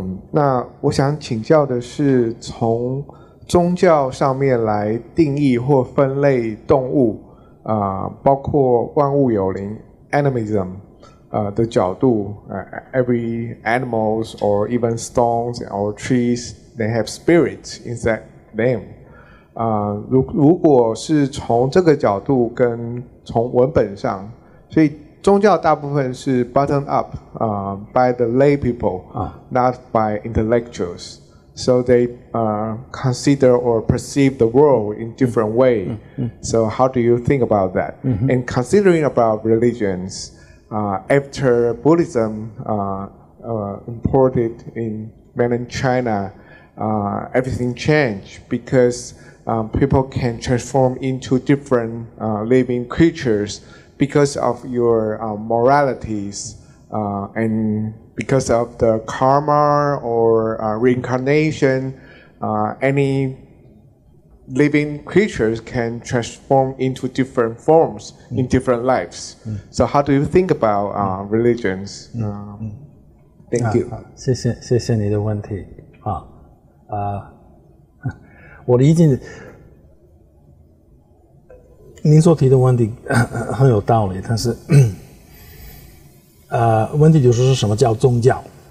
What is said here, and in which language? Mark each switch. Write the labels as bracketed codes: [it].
[zh] 那我想请教的是，从宗教上面来定义或分类动物，包括万物有灵 animism 的角度， [en] every animals or even stones or trees they have spirits inside them。 [zh] 如果是从这个角度跟从文本上，所以宗教大部分是 [en] bottom up by the lay people, not by intellectuals. So they consider or perceive the world in different way. So how do you think about that? And considering about religions, after Buddhism imported in mainland China, everything changed because people can transform into different living creatures because of your moralities and because of the karma or reincarnation. Any living creatures can transform into different forms in different lives. So how do you think about religions? Thank you. [zh] 谢谢你的问题我理解您所提的问题很有道理，但是问题就是什么叫宗教？